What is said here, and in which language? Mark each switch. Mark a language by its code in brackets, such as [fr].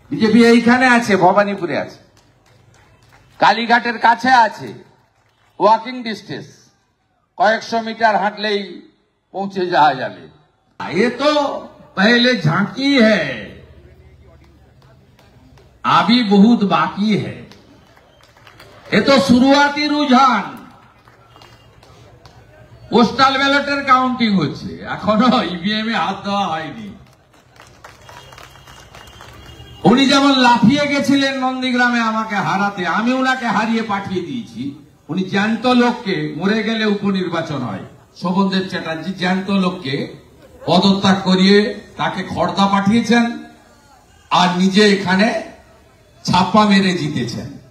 [bn] BJP এইখানে আছে, ভবানীপুরে আছে, কালীঘাটের কাছে আছে, ওয়াকিং ডিস্টেন্স, কয়েকশো মিটার হাঁটলেই পৌঁছে যাওয়া যাবে। [hi] ये तो पहले झांकी है, अभी बहुत बाकी है। ये तो शुरुआती रुझान। [bn] পোস্টাল ব্যালটের কাউন্টিং হচ্ছে, এখনো ইভিএম এ হাত দেওয়া হয়নি। উনি যেমন লাফিয়ে গেছিলেন নন্দীগ্রামে আমাকে হারাতে, আমি ওনাকে হারিয়ে পাঠিয়ে দিয়েছি। উনি জ্যান্ত লোককে, মরে গেলে উপনির্বাচন হয়, শোভনদেব চ্যাটার্জি জ্যান্ত লোককে পদত্যাগ করিয়ে তাকে খড়দা পাঠিয়েছেন আর নিজে এখানে ছাপ্পা মেরে জিতেছেন।